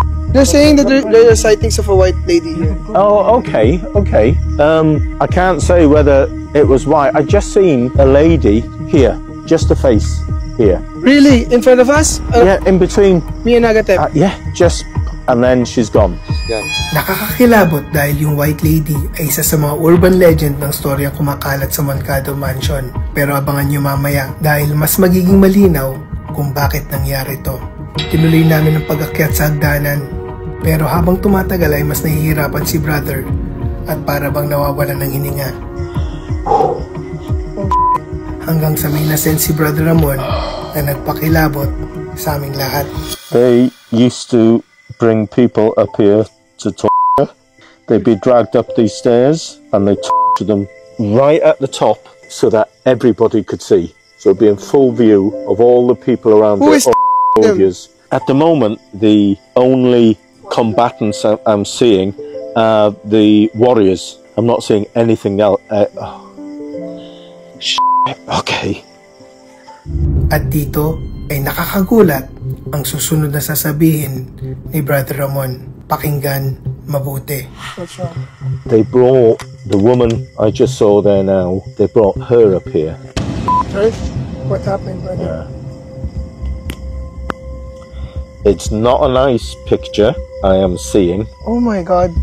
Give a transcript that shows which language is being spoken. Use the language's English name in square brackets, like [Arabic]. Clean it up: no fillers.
[English] They're saying that there are sightings of a white lady here. Oh, okay, okay. I can't say whether it was white. I just seen a lady here, just a face here. Really? In front of us? Yeah, in between. Me and Agatep. Yeah, just, and then she's gone. [Filipino] Nakakakilabot dahil yung white lady ay isa sa mga urban legend ng storyang kumakalat sa Moncado Mansion. Pero abangan nyo mamaya dahil mas magiging malinaw kung bakit nangyari to. Tinuloy namin ang pag-akyat sa hagdanan. Pero habang tumatagal ay mas nahihirapan si brother at para bang nawawalan ng hininga. Hanggang sa may nasense si Brother Ramon na nagpakilabot sa aming lahat. [English] They used to bring people up here to torture. They'd be dragged up these stairs and they torture them right at the top so that everybody could see. So it'd be in full view of all the people around the soldiers. At the moment, the only combatants I'm seeing are the warriors. I'm not seeing anything else. Okay. [Filipino] At dito ay nakakagulat ang susunod na sasabihin ni Brother Ramon. Pakinggan mabuti. [English] They brought the woman I just saw there now. They brought her up here. What happened, brother? It's not a nice picture I am seeing. Oh my God.